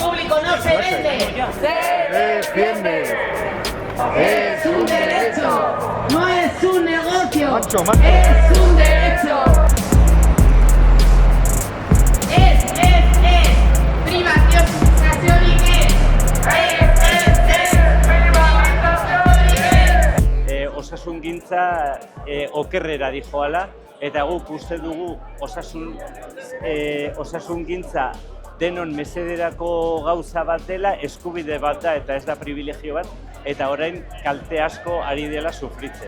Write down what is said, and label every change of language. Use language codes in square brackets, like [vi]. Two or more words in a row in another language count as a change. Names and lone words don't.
[es] público no se vende, se defiende. Es un derecho, no es un negocio, Mancho. es un derecho. Es privatización y qué. [eu] Osasungintza okerrera dijoala, eta guk uste dugu osasungintza denon mesederako gauza bat dela, eskubide bat da eta ez da privilegio bat, eta orain kalte asko ari dela sufritzen.